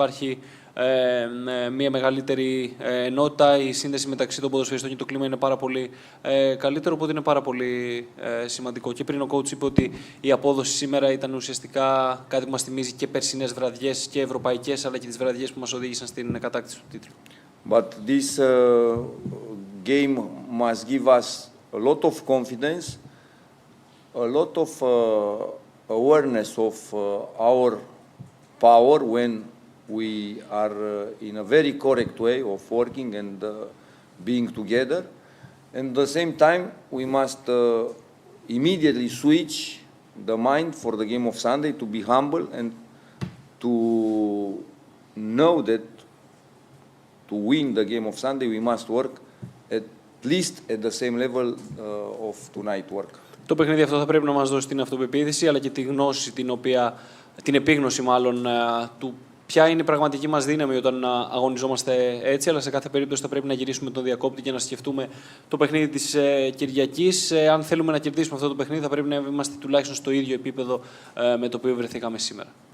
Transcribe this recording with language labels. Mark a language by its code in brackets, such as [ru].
[el] Υπάρχει μια μεγαλύτερη ενότητα, η σύνδεση μεταξύ των ποδοσφαιριστών και το κλίμα είναι πάρα πολύ καλύτερο, οπότε είναι πάρα πολύ σημαντικό. Και πριν ο coach είπε ότι η απόδοση σήμερα ήταν ουσιαστικά κάτι που μας θυμίζει και περσινές βραδιές και ευρωπαϊκές, αλλά και τις βραδιές που μας οδήγησαν στην κατάκτηση του τίτλου. [en] But this game must give us a lot of confidence, a lot of awareness of our power when we are in a very correct way of working and being together. And at the same time, we must immediately switch the mind for the game of Sunday, to be humble and to know that to win the game of Sunday, we must work at least at the same level of tonight work. [el] Το παιχνίδι αυτό θα πρέπει να μας δώσει την αυτοπεποίθηση, αλλά και τη γνώση, την επίγνωση μάλλον του ποια είναι η πραγματική μας δύναμη όταν αγωνιζόμαστε έτσι, αλλά σε κάθε περίπτωση θα πρέπει να γυρίσουμε τον διακόπτη και να σκεφτούμε το παιχνίδι της Κυριακής. Αν θέλουμε να κερδίσουμε αυτό το παιχνίδι, θα πρέπει να είμαστε τουλάχιστον στο ίδιο επίπεδο με το οποίο βρεθήκαμε σήμερα.